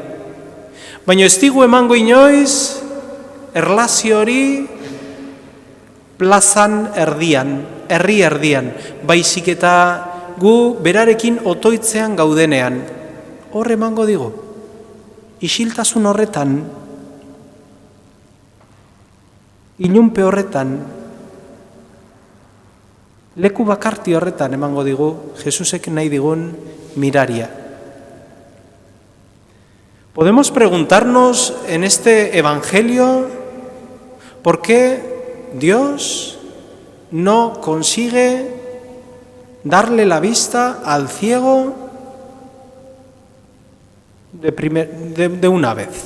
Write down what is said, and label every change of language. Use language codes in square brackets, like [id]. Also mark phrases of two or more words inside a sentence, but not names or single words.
[eu] Baina ez digu emango inoiz erlazio hori plazan erdian, herri erdian, baizik eta gu berarekin otoitzean gaudenean. Hor emango digu. Isiltasun horretan, ilunpe horretan, leku bakarti horretan emango digu Jesusek nahi digun miraria. [es] Podemos preguntarnos en este evangelio por qué Dios no consigue darle la vista al ciego de una vez.